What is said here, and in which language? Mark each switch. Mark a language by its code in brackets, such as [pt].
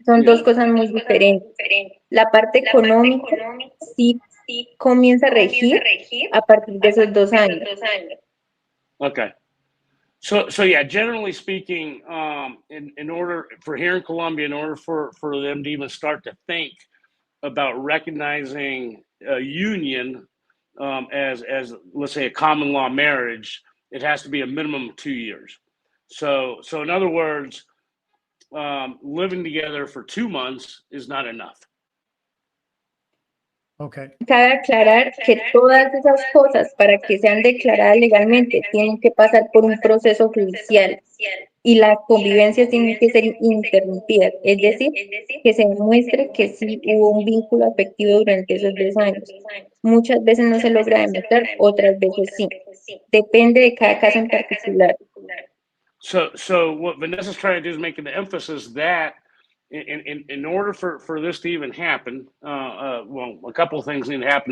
[es] Son 2 cosas muy diferentes. La parte económica sí comienza a regir a partir de esos 2 años. [en] Okay. So yeah, generally speaking, in order for here in Colombia, in order for them to even start to think about recognizing a union as let's say a common law marriage, it has to be a minimum of 2 years. So in other words, living together for 2 months is not enough. Okay. [es] Cabe aclarar que todas esas cosas, para que sean declaradas legalmente, tienen que pasar por un proceso judicial y las convivencias tienen que ser interrumpidas, es decir, que se demuestre que sí hubo un vínculo afectivo durante esos 2 años. Muchas veces no se logra demostrar, otras veces sí. Depende de cada caso en particular. [en] So what Vanessa's trying to do is making the emphasis that in order for this to even happen, well, a couple of things need to happen.